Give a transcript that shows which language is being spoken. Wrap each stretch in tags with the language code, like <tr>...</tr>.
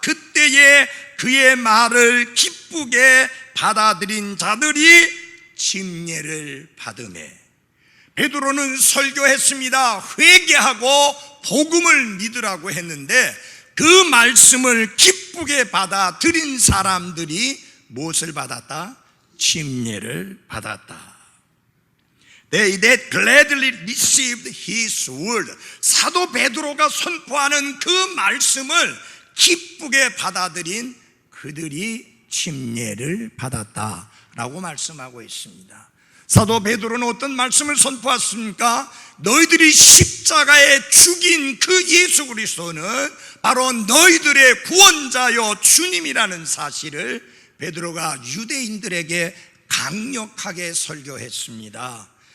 <ko>그때에 그의 말을 기쁘게 받아들인 자들이 침례를 받으매. 베드로는 설교했습니다. 회개하고 복음을 믿으라고 했는데 그 말씀을 기쁘게 받아들인 사람들이 무엇을 받았다? 침례를 받았다.</ko> <en>They that gladly received his word.</en> <ko>사도 베드로가 선포하는 그 말씀을 기쁘게 받아들인 그들이 침례를 받았다 라고 말씀하고 있습니다. 사도 베드로는 어떤 말씀을 선포했습니까? 너희들이 십자가에 죽인 그 예수 그리스도는 바로 너희들의 구원자요 주님이라는 사실을 베드로가 유대인들에게 강력하게 설교했습니다.</ko>